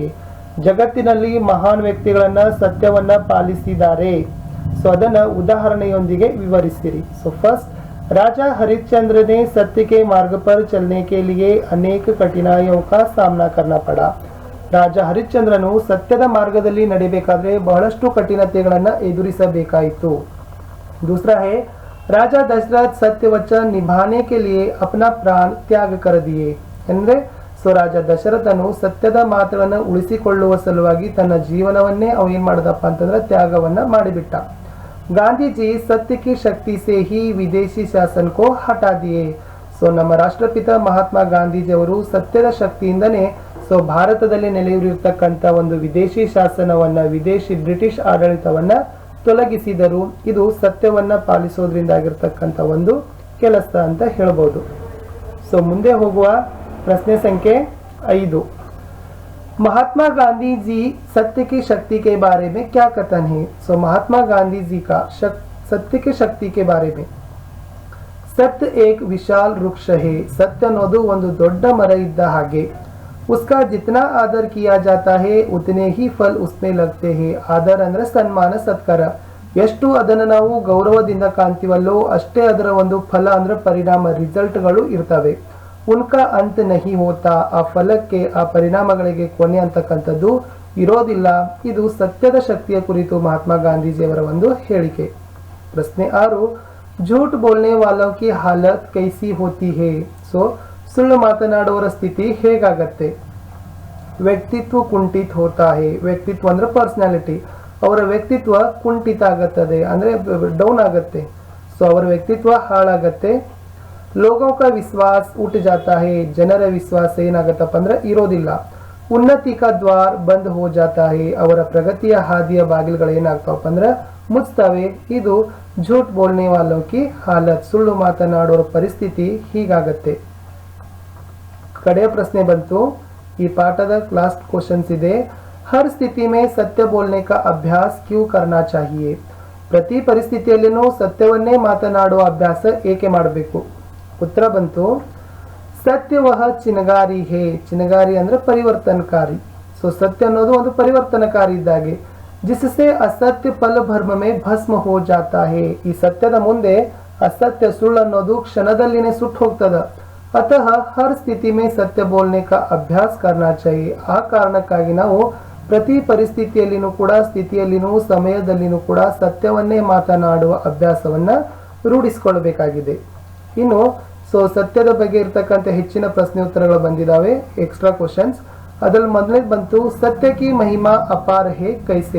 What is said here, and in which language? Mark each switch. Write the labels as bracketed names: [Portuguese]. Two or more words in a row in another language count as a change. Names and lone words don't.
[Kannada] ಜಗತ್ತಿನಲ್ಲಿ ಮಹಾನ್ ವ್ಯಕ್ತಿಗಳನ್ನ ಸತ್ಯವನ್ನ ಪಾಲಿಸಿದ್ದಾರೆ, ಸೊ ಅದನ್ನ ಉದಾಹರಣೆಯೊಂದಿಗೆ ವಿವರಿಸಿರಿ. [English] so first, [Hindi] राजा हरिश्चंद्र ने सत्य के मार्ग पर चलने के लिए अनेक कठिनाइयों का सामना करना पड़ा. [Kannada] ರಾಜ ಹರಿಶ್ಚಂದ್ರನು ಸತ್ಯದ ಮಾರ್ಗದಲ್ಲಿ ನಡೆಯಬೇಕಾದ್ರೆ ಬಹಳಷ್ಟು ಕಠಿಣತೆಗಳನ್ನು ಎದುರಿಸಬೇಕಾಯಿತು. [Hindi] दूसरा है, राजा दशरथ सत्य वचन निभाने के लिए अपना प्राण त्याग कर दिए. [Kannada] ಅಂದ್ರೆ ಸೊ ರಾಜ ದಶರಥನು ಸತ್ಯದ ಮಾತುಗಳನ್ನು ಉಳಿಸಿಕೊಳ್ಳುವ ಸಲುವಾಗಿ ತನ್ನ ಜೀವನವನ್ನೇ ಅವ ಏನ್ ಮಾಡಿದಪ್ಪ ಅಂತಂದ್ರೆ ತ್ಯಾಗವನ್ನ ಮಾಡಿಬಿಟ್ಟ. [Hindi] ಗಾಂಧೀಜಿ सत्य की शक्ति से ही विदेशी शासन को हटा दिए. [Kannada] ಸೊ ನಮ್ಮ ರಾಷ್ಟ್ರಪಿತ ಮಹಾತ್ಮ ಗಾಂಧೀಜಿ ಅವರು ಸತ್ಯದ ಶಕ್ತಿಯಿಂದನೇ ಸೊ ಭಾರತದಲ್ಲಿ ನೆಲೆಯೂರಿರ್ತಕ್ಕಂಥ ಒಂದು ವಿದೇಶಿ ಶಾಸನವನ್ನ, ವಿದೇಶಿ ಬ್ರಿಟಿಷ್ ಆಡಳಿತವನ್ನ ತೊಲಗಿಸಿದರು. ಇದು ಸತ್ಯವನ್ನ ಪಾಲಿಸೋದ್ರಿಂದ ಆಗಿರ್ತಕ್ಕಂಥ ಒಂದು ಕೆಲಸ ಅಂತ ಹೇಳ್ಬೋದು. ಸೊ ಮುಂದೆ ಹೋಗುವ ಪ್ರಶ್ನೆ ಸಂಖ್ಯೆ 5, [Hindi] महात्मा गांधी जी सत्य की शक्ति के बारे में क्या कथन है. सो महात्मा गांधी जी का सत्य की शक्ति के बारे में, सत्य एक विशाल वृक्ष है. [Kannada] सत्य ಅನ್ನೋದು ಒಂದು ದೊಡ್ಡ ಮರ ಇದ್ದ ಹಾಗೆ. [Hindi] उसका जितना आदर किया जाता है उतने ही फल उसमें लगते हैं. [Kannada] आदर ಅಂದ್ರೆ ಸನ್ಮಾನ, ಸತ್ಕಾರ. ಎಷ್ಟು ಅದನ್ನು ನಾವು ಗೌರವದಿಂದ ಕಾಣ್ತೀವಲ್ಲೋ ಅಷ್ಟೇ ಅದರ ಒಂದು ಫಲ ಅಂದ್ರೆ ಪರಿಣಾಮ, ರಿಸಲ್ಟ್ಗಳು ಇರ್ತವೆ. [Hindi] उनका अंत नहीं होता. [Kannada] ಆ ಫಲಕ್ಕೆ, ಆ ಪರಿಣಾಮಗಳಿಗೆ ಕೊನೆ ಅಂತಕ್ಕಂಥದ್ದು ಇರೋದಿಲ್ಲ. ಇದು ಸತ್ಯದ ಶಕ್ತಿಯ ಕುರಿತು ಮಹಾತ್ಮ ಗಾಂಧೀಜಿಯವರ ಒಂದು ಹೇಳಿಕೆ. ಪ್ರಶ್ನೆ 6, [Hindi] झूठ बोलने वालों की हालत कैसी होती है? [Kannada] ಸೊ ಸುಳ್ಳು ಮಾತನಾಡುವವರ ಸ್ಥಿತಿ ಹೇಗಾಗತ್ತೆ? [Hindi] व्यक्तित्व कुंठित होता है. [Kannada] ವ್ಯಕ್ತಿತ್ವ ಅಂದ್ರೆ ಪರ್ಸನಾಲಿಟಿ. ಅವರ ವ್ಯಕ್ತಿತ್ವ ಕುಂಠಿತ ಆಗತ್ತದೆ ಅಂದ್ರೆ ಡೌನ್ ಆಗತ್ತೆ. ಸೊ ಅವರ ವ್ಯಕ್ತಿತ್ವ ಹಾಳಾಗತ್ತೆ. [Hindi] लोगों का विश्वास उठ जाता है. [Kannada] ಜನರ ವಿಶ್ವಾಸ ಏನಾಗತ್ತಪ್ಪ ಅಂದ್ರೆ ಇರೋದಿಲ್ಲ. [Hindi] उन्नति का द्वार बंद हो जाता है. [Kannada] ಅವರ ಪ್ರಗತಿಯ ಹಾದಿಯ ಬಾಗಿಲುಗಳು ಏನಾಗ್ತಾವಪ್ಪ ಅಂದ್ರೆ ಮುಚ್ತವೆ. [Hindi] ಇದು झूठ बोलने वालों की हालत. [Kannada] ಸುಳ್ಳು ಮಾತನಾಡುವ ಪರಿಸ್ಥಿತಿ ಹೀಗಾಗತ್ತೆ. ಕಡೆಯ ಪ್ರಶ್ನೆ ಬಂತು. ಈ ಪಾಠದ [English] last questions [Kannada] ಇದೆ. [Hindi] हर स्थिति में सत्य बोलने का अभ्यास क्यों करना चाहिए? [Kannada] ಪ್ರತಿ ಪರಿಸ್ಥಿತಿಯಲ್ಲಿನೂ ಸತ್ಯವನ್ನೇ ಮಾತನಾಡುವ ಅಭ್ಯಾಸ ಏಕೆ ಮಾಡಬೇಕು? ಉತ್ತರ ಬಂತು. [Hindi] सत्य वह चिंगारी है. [Kannada] ಚಿನಗಾರಿ ಅಂದ್ರೆ ಪರಿವರ್ತನಕಾರಿ. ಸೊ ಸತ್ಯ ಅನ್ನೋದು ಒಂದು ಪರಿವರ್ತನಕಾರಿ ಇದ್ದಾಗೆ. [Hindi] जिससे असत्य पल भ्रम में भस्म हो जाता है. [Kannada] ಈ ಸತ್ಯದ ಮುಂದೆ ಅಸತ್ಯ ಸುಳ್ಳು ಅನ್ನೋದು ಕ್ಷಣದಲ್ಲಿನೇ ಸುಟ್ಟು ಹೋಗ್ತದ. [Hindi] अतः हर स्थिति में सत्य बोलने का अभ्यास करना चाहिए. [Kannada] ಆ ಕಾರಣಕ್ಕಾಗಿ ನಾವು ಪ್ರತಿ ಪರಿಸ್ಥಿತಿಯಲ್ಲಿನೂ ಕೂಡ ಸ್ಥಿತಿಯಲ್ಲಿನೂ ಸಮಯದಲ್ಲಿನೂ ಕೂಡ ಸತ್ಯವನ್ನೇ ಮಾತನಾಡುವ ಅಭ್ಯಾಸವನ್ನ ರೂಢಿಸಿಕೊಳ್ಳಬೇಕಾಗಿದೆ. ಇನ್ನು ಸತ್ಯದ ಬಗ್ಗೆ ಇರತಕ್ಕಂಥ ಹೆಚ್ಚಿನ ಪ್ರಶ್ನೆ ಉತ್ತರಗಳು ಬಂದಿದ್ದಾವೆ, [English] extra questions. [Kannada] ಅದ್ರಲ್ಲಿ ಮೊದಲನೇದು ಬಂತು, [Hindi] सत्य की महिमा अपार है कैसे?